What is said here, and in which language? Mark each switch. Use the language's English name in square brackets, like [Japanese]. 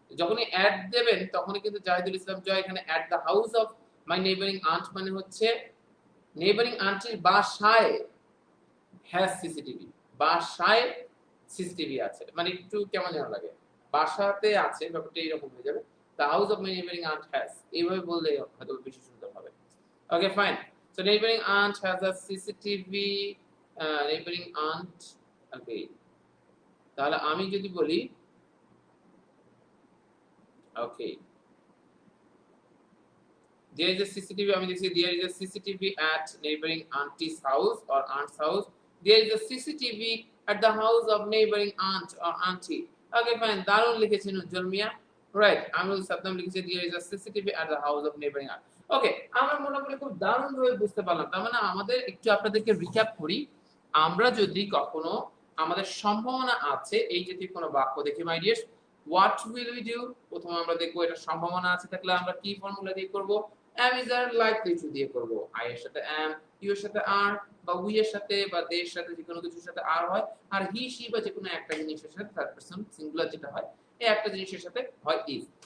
[Bangla] যখনই অ্যাট দেবেন তখনই কিন্তু জাহিদুল ইসলাম জয় এখানে [English] at the house of my neighboring aunt [Bangla] মানে হচ্ছে নেইবারিং আন্টির বাসায় হ্যাজ সিসিটিভি, বাসায় সিসিটিভি আছে, মানে একটু কেমন যেন লাগে, বাসাতে আছে ব্যাপারটা এইরকম হয়ে যাবে। [English] the house of my neighboring aunt has, [Bangla] এইভাবে বললে হয়তো বেশি সুন্দর হবে। [English] Okay fine, so neighboring aunt has a CCTV, neighboring aunt. Okay, [Bangla] তাহলে আমি যদি বলি [English] okay there is a CCTV, [Bangla] আমি দেখছি [English] there is a CCTV at neighboring auntie's house or aunt's house, there is a CCTV at the house of neighboring aunt or auntie. Okay fine, [Bangla] দারুণ লিখেছেন উজ্জ্বল মিয়া, right. [English] আমরুল সাদ্দাম লিখেছে there is a CCTV at the house of neighboring aunt. [Bangla] ওকে, আমরা মোটামুটি খুব দারুণ ভাবে বুঝতে পারলাম। তার মানে আমাদের একটু আপনাদেরকে রিক্যাপ করি, আমরা যদি কখনো আমাদের সম্ভাবনা আছে এই জাতীয় কোনো বাক্য দেখি মাই dears, [English] what will we do, [Bangla] প্রথমে আমরা দেখবো এটা সম্ভাবনা আছে থাকলে আমরা কি ফর্মুলা দিয়ে করব, [English] am is are likely to [Bangla] দিয়ে করব, I এর সাথে am, you এর সাথে are, বা we এর সাথে বা they এর সাথে যে কোনো কিছুর সাথে are হয়, আর he she বা যে কোনো একটা জিনিসের সাথে থার্ড পারসন সিঙ্গুলার যেটা হয় এই একটা জিনিসের সাথে হয় is।